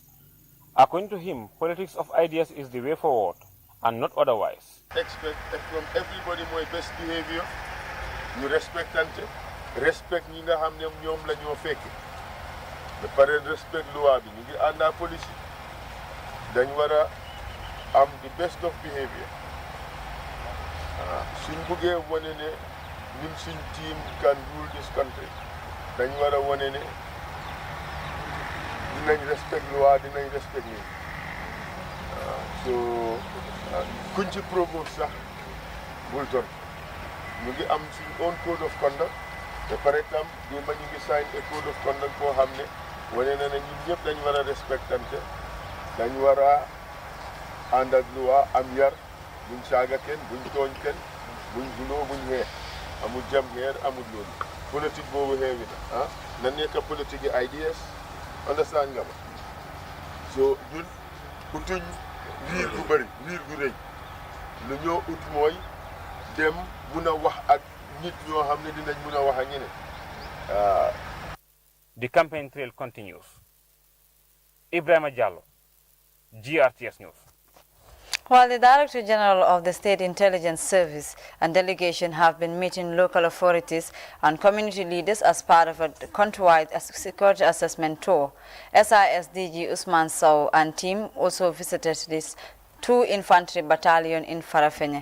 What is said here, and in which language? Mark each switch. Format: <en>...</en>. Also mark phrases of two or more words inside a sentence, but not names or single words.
<en>According to him, politics of ideas is the way forward, and not otherwise. Expect from everybody my best behavior. You respect</en> <wo>ñi nga xam ne ñoom la ñoo fekk. Ba pare respect loi bi ñu ngi ànd ak police. Dañ wara am</wo> <en>the best of behavior.</en> <wo>Suñ bëggee wane ne ñun suñ team</wo> <en>can rule this country.</en> <wo>Dañ wara wane ne dinañ respect loi, dinañ respect ni. So kuñ ci provoque sax bul ton. Ñu ngi am suñ</wo> <en>own code of conduct.</en> <wo>Te pare tam démb ñu ngi</wo> <en>sign a code of conduct</en> <wo>boo xam ne wane na ne ñun ñëpp dañ war a respectante. Dañ war a ànd ak loi am yar. Buñ saaga kenn buñ tooñ kenn buñ gunoo buñ xeex amul jam xeer amul loolu politique boobu xeewi na nekk politique yi</wo> <en>ideas understand</en> <wo>nga ma so ñun utuñ riir gu bëri riir gu rëy lu ñoo ut mooy dem mun a wax ak nit ñoo xam ne dinañ mun a wax ak ñeneen.</wo> <en>The campaign trail continues. Ibrahima Jallow, GRTS News. While the Director General of the State Intelligence Service and delegation have been meeting local authorities and community leaders as part of a countrywide security assessment tour, SIS DG Usman Sow and team also visited this 2 Infantry Battalion in Farafenye.</en>